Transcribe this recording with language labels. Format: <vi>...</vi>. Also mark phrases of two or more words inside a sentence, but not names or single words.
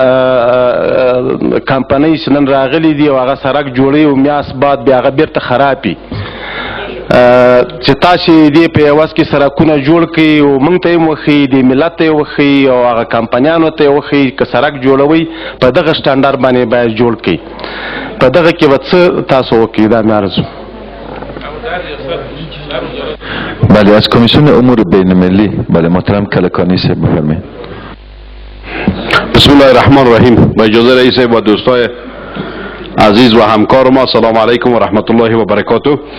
<ps>کمپنۍ چې نن راغلي دي او هغه سړک جوړوي او میاشت بعد بیا هغه بیرته خرابي چې تاسې دې په عوض کې سړکونه جوړ کړئ او موږ ته یې وښیي، دې ملت ته یې وښیي او هغه کمپنیانو ته یې وښیي که سړک جوړوئ په دغه سټنډرډ باندې باید جوړ کړئ. په دغه کې به څه تاسو وکړئ؟ دا مې عرض و.</ps> <fa>بله، از کمیسیون امور بین المللی بله محترم کلکانی صاحب بفرمایید.</fa> <ar>بسم الله الرحمن الرحیم.</ar> <fa>با اجازه رئیس و دوستای عزیز و همکار ما،</fa> <ar>سلام علیکم و رحمت الله و برکاته.</ar>